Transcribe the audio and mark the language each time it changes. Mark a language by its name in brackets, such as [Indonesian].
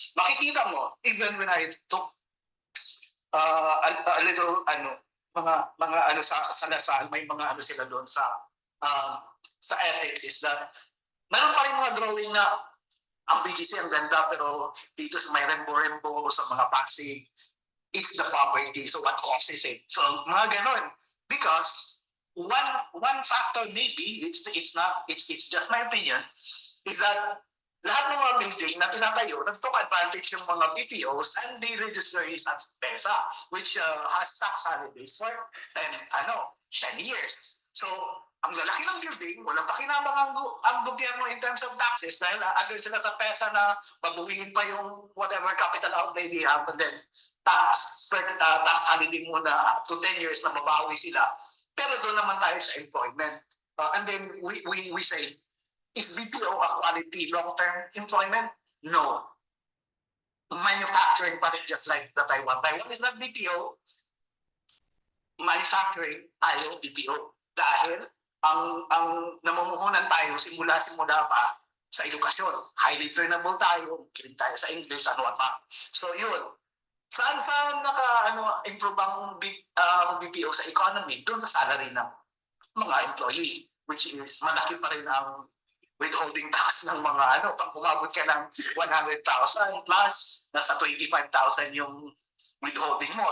[Filipino] Makikita mo, [English] even when I took a little [Filipino] mga sa Lasal, may mga sila doon sa ethics is that meron pa rin mga drawing na ang BGC ang ganda pero dito sa may rembo-rembo sa mga Pasig, [English] it's the poverty. So what causes it? [Filipino] So mga ganon. [English] Because one factor maybe, it's just my opinion, is that [Filipino] lahat ng mga building na pinatayo, nag-took advantage yung mga [English] BPOs and they register as PESA, which has tax holidays for 10 years. So [Filipino] ang lalaki ng building, walang pakinabang ang gobyerno [English] in terms of taxes [Filipino] dahil under sila sa pesa na babuhin pa yung [English] whatever capital outlay they have, [Filipino] and then tax holiday muna to 10 years na mabawi sila. Pero doon naman tayo sa employment. [English] And then we say, is BPO a quality long-term employment? No. Manufacturing [Filipino] pa rin, [English] just like the Taiwan. Taiwan is not BPO. [Filipino] Manufacturing, tayo BPO. Dahil ang namumuhunan tayo simula pa sa edukasyon. Highly trainable tayo, kiling tayo sa English, ano pa. So yun. Saan improve ang BPO sa economy? Doon sa salary ng mga employee, which is malaki pa rin ang withholding tax ng mga pag umabot ka ng 100,000 plus, nasa 25,000 yung withholding mo.